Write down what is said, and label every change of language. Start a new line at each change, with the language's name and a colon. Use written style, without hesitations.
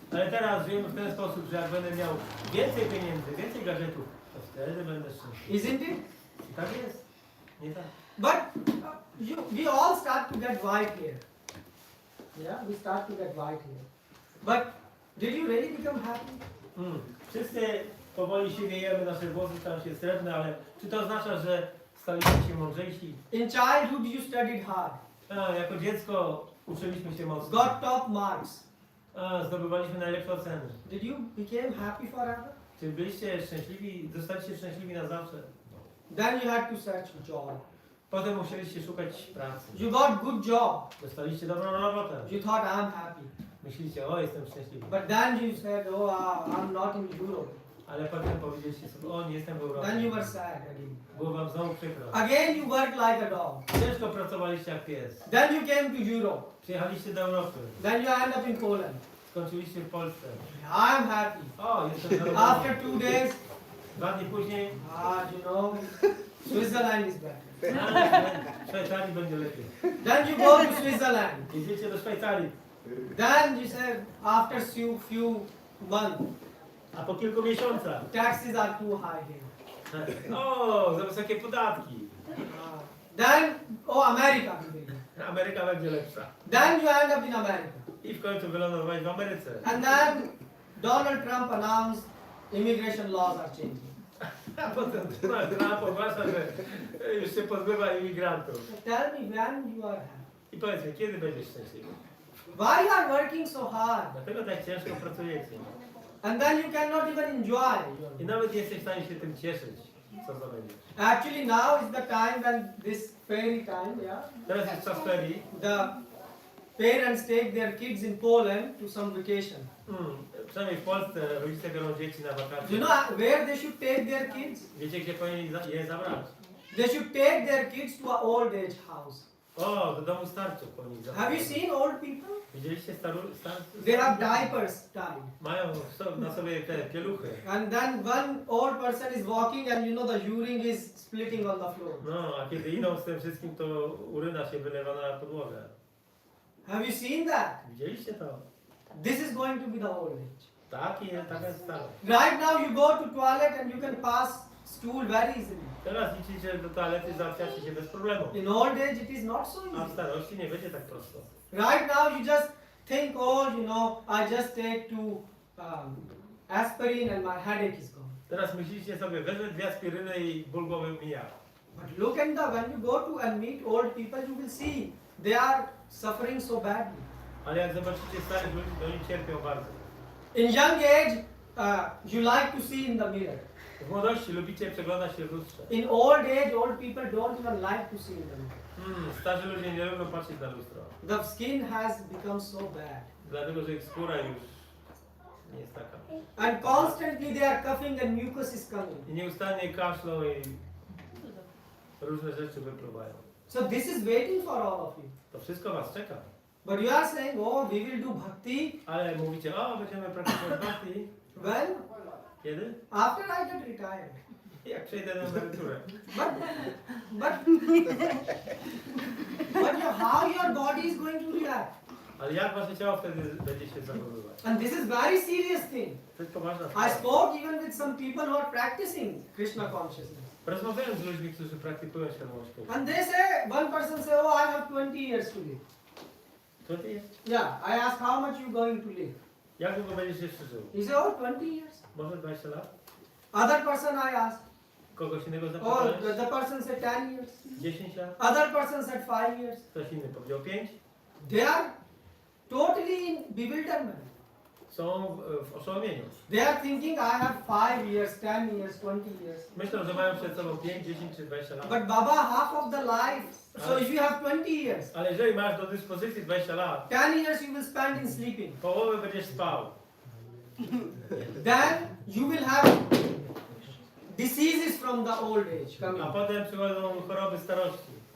Polish: Ale teraz żyjemy w ten sposób, że jak będę miał więcej pieniędzy, więcej gadżetów, to wtedy będę szczęśliwy.
English: Isn't it?
Polish: I tak jest. Nie tak.
English: But we all start to get white hair. Yeah, we start to get white hair. But did you really become happy?
Polish: Wszyscy powoli siwiejemy, nasze włosy stają się srebrne, ale czy to oznacza, że staliśmy się mądrzejsi?
English: In childhood you studied hard,
Polish: Jako dziecko uczyliśmy się mocno.
English: got top marks.
Polish: Zdobywaliśmy najlepsze oceny.
English: Did you become happy forever?
Polish: Czy byliście szczęśliwi, zostaliście szczęśliwi na zawsze?
English: Then you had to search a job.
Polish: Potem musieliście szukać pracy.
English: You got good job.
Polish: Dostaliście dobrą robotę.
English: You thought I'm happy.
Polish: Myślicie, o, jestem szczęśliwy.
English: But then you said, oh, I'm not in Europe.
Polish: Ale potem powiedzieliście sobie, o, nie jestem w Europie.
English: Then you were sad again.
Polish: Było wam znowu przykro.
English: Again you worked like a dog.
Polish: Ciężko pracowaliście jak pies.
English: Then you came to Europe.
Polish: Przyjechaliście do Europy.
English: Then you end up in Poland.
Polish: Skończyliście w Polsce.
English: I'm happy.
Polish: O, jestem zadowolony.
English: After 2 days,
Polish: 2 dni później,
English: you know, Switzerland is better.
Polish: w Szwajcarii będzie lepiej.
English: Then you go to Switzerland.
Polish: Jedziecie do Szwajcarii.
English: Then you said, after few months,
Polish: A po kilku miesiącach,
English: taxes are too high here.
Polish: o, za wysokie podatki.
English: Then, America.
Polish: Ameryka będzie lepsza.
English: Then you end up in America.
Polish: I w końcu wylądowałeś w Ameryce.
English: And then Donald Trump announced immigration laws are changing.
Polish: A potem Trump ogłasza, że już się pozbywa imigrantów.
English: Tell me when you are happy.
Polish: I powiedz mi, kiedy będziesz szczęśliwy?
English: Why you are working so hard?
Polish: Dlatego tak ciężko pracujecie.
English: And then you cannot even enjoy.
Polish: I nawet nie jesteś w stanie się tym cieszyć, co zdobędziesz.
English: Actually, now is the time when this fairy time, yeah.
Polish: Teraz jest czas ferii.
English: The parents take their kids in Poland to some vacation.
Polish: Przynajmniej w Polsce rodzice biorą dzieci na wakacje.
English: You know where they should take their kids?
Polish: Wiecie, gdzie powinni je zabrać?
English: They should take their kids to an old age house.
Polish: O, do domu starców powinni zabrać.
English: Have you seen old people?
Polish: Widzieliście starców?
English: They have diapers tied.
Polish: Mają na sobie te pieluchy.
English: And then one old person is walking and you know the urine is splitting on the floor.
Polish: No, a kiedy idą z tym wszystkim, to uryna się wylewa na podłogę.
English: Have you seen that?
Polish: Widzieliście to?
English: This is going to be the old age.
Polish: Taka jest stara.
English: Right now you go to toilet and you can pass stool very easily.
Polish: Teraz liczycie, że do toalety załatwiacie się bez problemu.
English: In old age it is not so
Polish: A w
English: easy.
Polish: starości nie będzie tak prosto.
English: Right now you just think, oh, you know, I just take two aspirin and my headache is gone.
Polish: Teraz myślicie sobie, wezmę 2 aspiryny i ból głowy mija.
English: But look at when you go to and meet old people, you will see they are suffering so badly.
Polish: Ale jak zobaczycie starych ludzi, to oni cierpią bardzo.
English: In young age, you like to see in the mirror.
Polish: W młodości lubicie przeglądać się w lustrze.
English: In old age, old people don't even like to see in the mirror.
Polish: Starzy ludzie nie lubią patrzeć na lustro.
English: The skin has become so bad.
Polish: Dlatego, że ich skóra już nie jest taka.
English: And constantly they are coughing and mucus is coming.
Polish: I nieustannie kaszlą i różne rzeczy wypływają.
English: So this is waiting for all of you.
Polish: To wszystko was czeka.
English: But you are saying, oh, we will do bhakti.
Polish: Ale mówicie, o, będziemy praktykować bhakti.
English: When?
Polish: Kiedy?
English: After I get retired.
Polish: Jak przejdę na emeryturę.
English: But how your body is going to react?
Polish: Ale jak wasze ciało wtedy będzie się zachowywać?
English: And this is very serious thing.
Polish: To jest poważna
English: I
Polish: sprawa.
English: spoke even with some people who are practicing Krishna consciousness.
Polish: Rozmawiałem z ludźmi, którzy praktykują świadomość Krishna.
English: And they say, one person say, oh, I have 20 years to live.
Polish: To ty jest?
English: Yeah, I asked how much you going to live.
Polish: Jak długo będziesz jeszcze żył?
English: He said, oh, 20 years.
Polish: Może 20 lat?
English: Other person I asked,
Polish: Kogoś innego oh, zapytałeś?
English: the person said 10 years.
Polish: 10 lat?
English: Other person said 5 years.
Polish: Ktoś inny powiedział 5?
English: They are totally in bewilderment.
Polish: Są w oszołomieniu.
English: They are thinking, I have 5 years, 10 years, 20 years.
Polish: Myślą, że mają przed sobą 5, 10 czy 20 lat.
English: But Baba, half of the life. So if you have 20 years,
Polish: Ale jeżeli masz do dyspozycji 20 lat,
English: 10 years you will spend in sleeping.
Polish: połowę będziesz spał.
English: Then you will have diseases from the old age
Polish: A
English: coming.
Polish: potem przychodzą choroby starości.